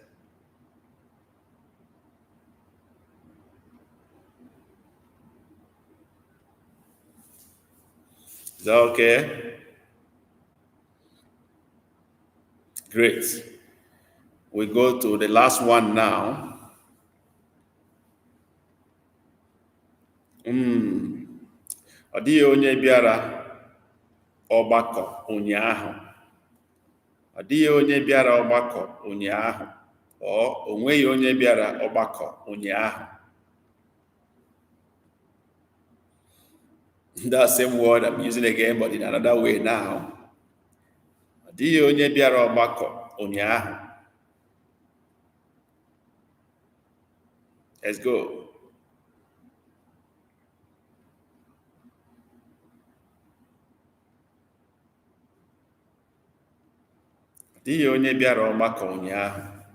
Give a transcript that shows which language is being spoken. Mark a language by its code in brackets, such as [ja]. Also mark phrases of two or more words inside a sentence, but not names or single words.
[en] Is that okay? Great. We go to the last one now. [ig] Ọ dịghị onye bịara ọgbakọ ụnyaahụ. Ọ dịghị onye bịara ọgbakọ ụnyaahụ. O nweghị onye bịara ọgbakọ ụnyaahụ. [en] That same word I'm using again, but in another way now. [ig] Ọ dịghị onye bịara ọgbakọ ụnyaahụ. [en] Let's go. [ig] Ọ dịghị onye bịara ọgbakọ ụnyaahụ.